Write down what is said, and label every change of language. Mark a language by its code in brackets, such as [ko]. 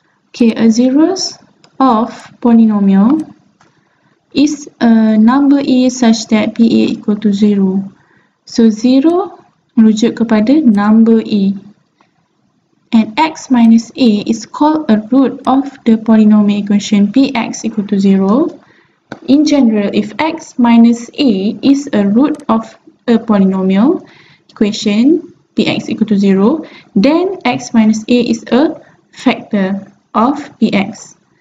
[en] Okay, a zeros of polynomial is a number A such that PA equal to 0. [ms] So 0 merujuk kepada number A. [en] And x minus A is called a root of the polynomial equation Px equal to 0. In general, if x minus A is a root of a polynomial equation Px equal to 0, then x minus A is a factor of Px.